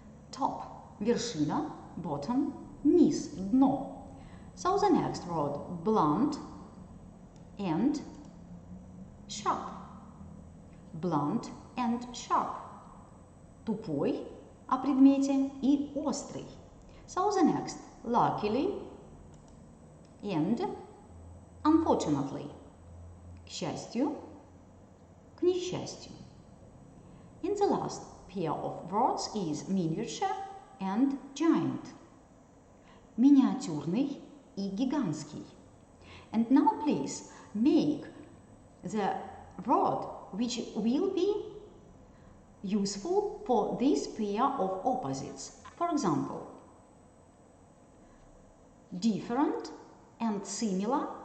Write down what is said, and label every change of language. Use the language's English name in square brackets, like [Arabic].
[English] Top, [Russian] вершина, [English] bottom, [Russian] низ, дно. [English] So the next word, blunt, and sharp. Blunt and sharp. [Russian] Тупой о предмете и острый. [English] So the next, luckily and unfortunately. [Russian] К счастью, к несчастью. [English] And the last pair of words is miniature and giant. [Russian] Миниатюрный и гигантский. [English] And now please make the word which will be useful for this pair of opposites. For example, different and similar.